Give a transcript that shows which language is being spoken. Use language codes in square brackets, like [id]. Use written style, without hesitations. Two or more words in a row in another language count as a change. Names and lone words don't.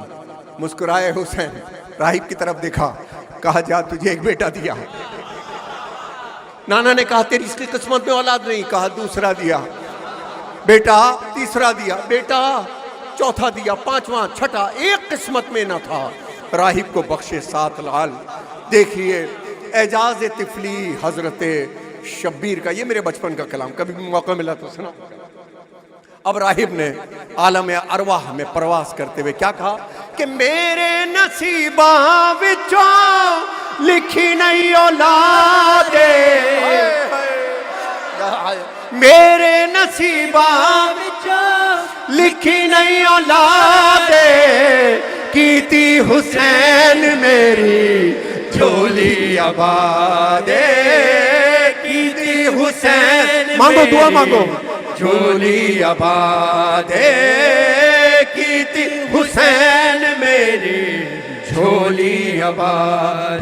[ur] مسکرائے حسین، راہب کی طرف دیکھا، کہا جا تجھے ایک بیٹا دیا، نانا نے کہا تیری اس کی قسمت میں اولاد نہیں، کہا دوسرا دیا، بیٹا تیسرا دیا، بیٹا چوتھا دیا، پانچواں چھٹا، ایک قسمت میں نہ تھا، راہب کو بخشے 7 لعل۔ دیکھیے اعجاز طفلی حضرت شبیر کا، یہ میرے بچپن کا کلام، کبھی بھی موقع ملا تو سنا۔ اب راہب نے عالم ارواح میں پرواز کرتے ہوئے کیا کہا کہ [pa] میرے نصیباں وچوں لکھی نہیں اولاد، میرے نصیباں وچوں لکھی نہیں اولاد، کیتی حسین میری جھولی آباد، کیتی حسین مانگو دعا مانگو، جھولی آباد، کیتی حسین میری جھولی آباد۔